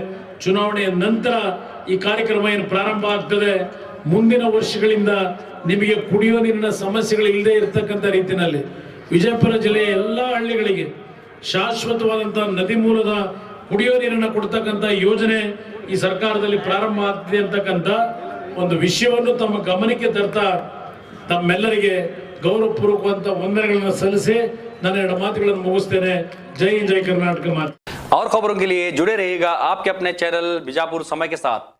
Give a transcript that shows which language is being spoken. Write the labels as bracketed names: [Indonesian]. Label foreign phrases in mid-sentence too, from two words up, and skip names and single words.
[Kannada] ಚುನಾವಣೆಯ ನಂತರ ಈ ಕಾರ್ಯಕ್ರಮ ಏನು ಪ್ರಾರಂಭ ಆಗ್ತದೆ, ಮುಂದಿನ ವರ್ಷಗಳಿಂದ ನಿಮಗೆ ಕುಡಿಯೋ ನೀರಿನ ಸಮಸ್ಯೆಗಳು ಇಲ್ಲದೆ ಇರತಕ್ಕಂಥ ರೀತಿಯಲ್ಲಿ ವಿಜಯಪುರ ಜಿಲ್ಲೆಯ ಎಲ್ಲ ಹಳ್ಳಿಗಳಿಗೆ ಶಾಶ್ವತವಾದಂತಹ ನದಿ ಮೂಲದ ಕುಡಿಯೋ ನೀರನ್ನು ಕೊಡ್ತಕ್ಕಂಥ ಯೋಜನೆ ಈ ಸರ್ಕಾರದಲ್ಲಿ ಪ್ರಾರಂಭ ಆಗ್ತಿದೆ ಅಂತಕ್ಕಂಥ ಒಂದು ವಿಷಯವನ್ನು ತಮ್ಮ ಗಮನಕ್ಕೆ ತರ್ತಾ ತಮ್ಮೆಲ್ಲರಿಗೆ ಗೌರವಪೂರ್ವಕವಂತ ವಂದನೆಗಳನ್ನು ಸಲ್ಲಿಸಿ ನನ್ನ ಎರಡು ಮಾತುಗಳನ್ನು ಮುಗಿಸ್ತೇನೆ. ಜೈ ಹಿಂದ್, ಜೈ ಕರ್ನಾಟಕ ಮಾತು. [Hindi] और खबरों के लिए जुड़े रहिएगा आपके अपने चैनल बीजापुर समय के साथ।